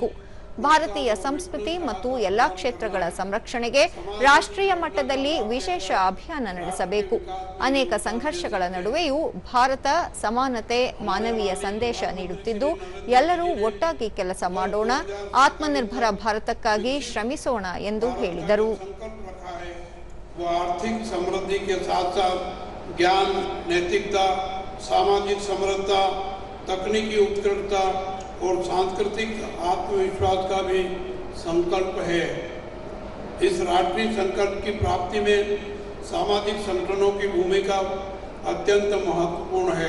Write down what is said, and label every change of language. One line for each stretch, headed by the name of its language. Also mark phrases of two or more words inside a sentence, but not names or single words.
Kannada: ಭಾರತೀಯ ಸಂಸ್ಕೃತಿ ಮತ್ತು ಎಲ್ಲಾ ಕ್ಷೇತ್ರಗಳ ಸಂರಕ್ಷಣೆಗೆ ರಾಷ್ಟ್ರೀಯ ಮಟ್ಟದಲ್ಲಿ ವಿಶೇಷ ಅಭಿಯಾನ ನಡೆಸಬೇಕು. ಅನೇಕ ಸಂಘರ್ಷಗಳ ನಡುವೆಯೂ ಭಾರತ ಸಮಾನತೆ, ಮಾನವೀಯ ಸಂದೇಶ ನೀಡುತ್ತಿದ್ದು, ಎಲ್ಲರೂ ಒಟ್ಟಾಗಿ ಕೆಲಸ ಮಾಡೋಣ, ಆತ್ಮನಿರ್ಭರ ಭಾರತಕ್ಕಾಗಿ ಶ್ರಮಿಸೋಣ ಎಂದು ಹೇಳಿದರು.
Hindi: वो आर्थिक समृद्धि के साथ साथ ज्ञान, नैतिकता, सामाजिक समृद्धता, तकनीकी उत्कृष्टता और सांस्कृतिक आत्मविश्वास का भी संकल्प है। इस राष्ट्रीय संकल्प की प्राप्ति में सामाजिक संगठनों की भूमिका अत्यंत महत्वपूर्ण है।